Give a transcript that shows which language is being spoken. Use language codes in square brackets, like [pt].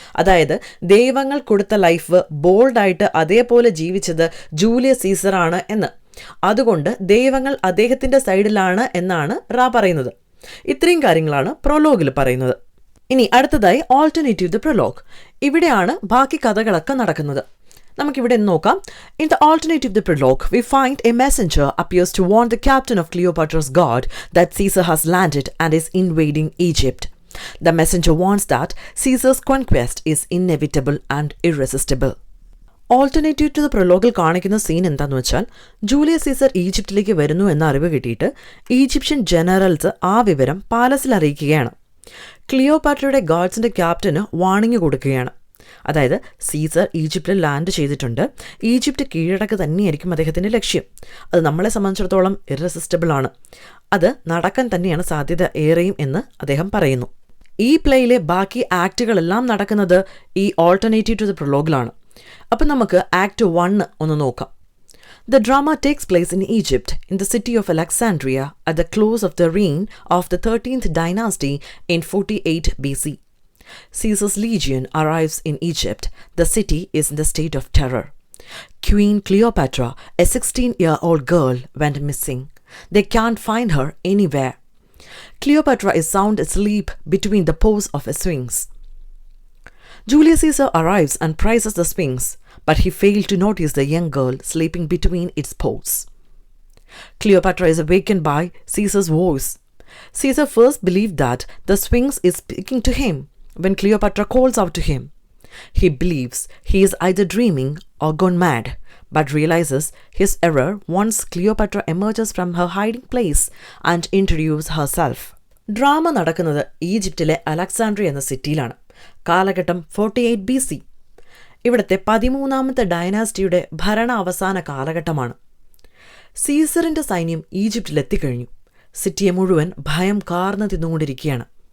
[ml] അതായത് ദൈവങ്ങൾ കൊടുത്ത ലൈഫ് ബോൾഡായിട്ട് അതേപോലെ ജീവിച്ചത് ജൂലിയസ് സീസറാണ് എന്ന്. അതുകൊണ്ട് ദൈവങ്ങൾ അദ്ദേഹത്തിന്റെ സൈഡിലാണ് എന്നാണ് റാ പറയുന്നത്. ഇത്രയും കാര്യങ്ങളാണ് പ്രൊലോഗിൽ പറയുന്നത്. ഇനി അടുത്തതായി [en] Alternative the prologue. [ml] ഇവിടെയാണ് ബാക്കി കഥകളൊക്കെ നടക്കുന്നത്. നമുക്കിവിടെ നോക്കാം. [en] In the alternative the prologue, we find a messenger appears to warn the captain of Cleopatra's guard that Caesar has landed and is invading Egypt. The messenger warns that Caesar's conquest is inevitable and irresistible. Alternative to the പ്രൊലോഗിൽ കാണിക്കുന്ന scene എന്താണെന്ന് വെച്ചാൽ Julius Caesar ഈജിപ്തിലേക്ക് വരുന്നു എന്ന അറിവ് കിട്ടിയിട്ട് Egyptian generals ആ വിവരം പാലസിൽ അറിയിക്കുകയാണ്. ക്ലിയോപാട്രയുടെ ഗാർഡ്സിന്റെ ക്യാപ്റ്റന് വാണിംഗ് കൊടുക്കുകയാണ്. അതായത് സീസർ ഈജിപ്തിൽ ലാൻഡ് ചെയ്തിട്ടുണ്ട്. ഈജിപ്റ്റ് കീഴടക്ക് തന്നെയായിരിക്കും അദ്ദേഹത്തിൻ്റെ ലക്ഷ്യം. അത് നമ്മളെ സംബന്ധിച്ചിടത്തോളം ഇറസിസ്റ്റബിൾ ആണ്. അത് നടക്കാൻ തന്നെയാണ് സാധ്യത ഏറെയും എന്ന് അദ്ദേഹം പറയുന്നു. ഈ പ്ലേയിലെ ബാക്കി ആക്റ്റുകളെല്ലാം നടക്കുന്നത് ഈ ഓൾട്ടർനേറ്റീവ് ടു ദ പ്രൊലോഗിലാണ്. അപ്പം നമുക്ക് ആക്ട് 1 ഒന്ന് നോക്കാം. The drama takes place in Egypt, in the city of Alexandria, at the close of the reign of the 13th dynasty in 48 BC. Caesar's legion arrives in Egypt. The city is in the state of terror. Queen Cleopatra, a 16-year-old girl, went missing. They can't find her anywhere. Cleopatra is sound asleep between the paws of a sphinx. Julius Caesar arrives and prizes the sphinx, but he failed to notice the young girl sleeping between its paws. Cleopatra is awakened by Caesar's voice. Caesar first believed that the sphinx is speaking to him. When Cleopatra calls out to him, he believes he is either dreaming or gone mad, but realizes his error once Cleopatra emerges from her hiding place and introduces herself. [ml] Drama നടക്കുന്നത് ഈജിപ്തിലെ Alexandria എന്ന സിറ്റിയിലാണ്. കാലഘട്ടം 48 BC. ഇവിടുത്തെ 13ാമത്തെ ഡൈനാസ്റ്റിയുടെ ഭരണ അവസാന കാലഘട്ടമാണ്. സീസറിന്റെ സൈന്യം ഈജിപ്തിലെത്തിക്കഴിഞ്ഞു. സിറ്റിയെ മുഴുവൻ ഭയം കാർന്നു തിന്നുകൊണ്ടിരിക്കുകയാണ്.